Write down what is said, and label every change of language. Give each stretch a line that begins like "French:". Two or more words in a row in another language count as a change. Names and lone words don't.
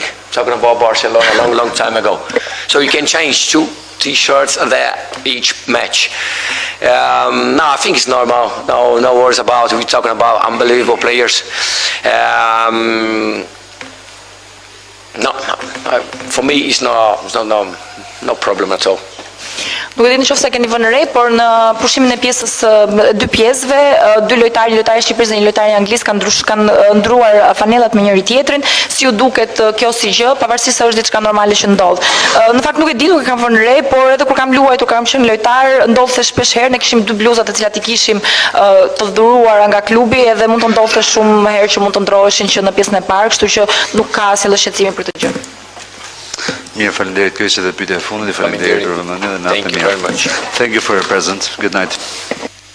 English: Talking about Barcelona a long time ago. So you can change 2 t-shirts there each match. No, I think it's normal. No worries about it. We're talking about unbelievable players. No. For me, it's no problem at all.
Albanian: Nuk e di nëse keni vënë re, por në pushimin e pjesës 2 pjesëve, 2 lojtarë, një lojtar i Shqipërisë dhe një lojtar i Anglisë kanë ndruar fanellat me njëri tjetrin. Si ju duket kjo si gjë, pavarësisht se është diçka normale që ndodh. Në fakt nuk e di, nuk e kam vënë re, por edhe kur kam luajtur, kam qenë lojtar, ndodhte shpesh herë ne kishim 2 bluzat të cilat i kishim të dhuruara nga klubi edhe mund të ndodhte shumë herë që mund të ndroheshin që në pjesën e parë, kështu që nuk ka asnjë shqetësim për këtë gjë. Mirë, faleminderit. Kjo ishte edhe pyetja e fundit. Faleminderit për vëmendjen dhe natën e mirë.
English: Thank you very much. Thank you for your presence. Good night.